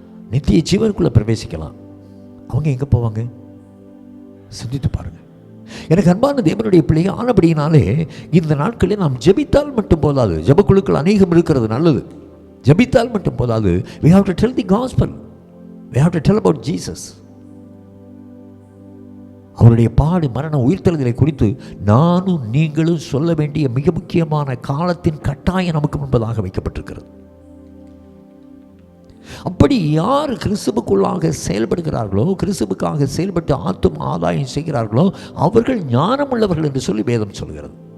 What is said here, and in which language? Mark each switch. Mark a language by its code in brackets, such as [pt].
[ta] நித்திய ஜீவனுக்குள்ளே பிரவேசிக்கலாம். அவங்க எங்கே போவாங்க? சிந்தித்து பாருங்கள். எனக்கு அன்பான தேவனுடைய பிள்ளைகள் ஆனபடியினாலே இந்த நாட்களில் நாம் ஜெபித்தால் மட்டும் போதாது. ஜெபக்குழுக்கள் அநேகம் இருக்கிறது, நல்லது. ஜெபித்தால் மட்டும் போதாது. [en] we have to tell the gospel, we have to tell about Jesus. [ta] அவருடைய பாடு, மரண, உயிர்த்தெழுதலை குறித்து நானும் நீங்களும் சொல்ல வேண்டிய மிக முக்கியமான காலத்தின் கட்டாயம் நமக்கு முன்பதாக வைக்கப்பட்டிருக்கிறது. அப்படி யார் கிறிஸ்துவுக்குள்ளாக செயல்படுகிறார்களோ, கிறிஸ்துவுக்காக செயல்பட்டு ஆத்தும ஆதாயம் செய்கிறார்களோ அவர்கள் ஞானம் உள்ளவர்கள் என்று சொல்லி வேதம் சொல்கிறது.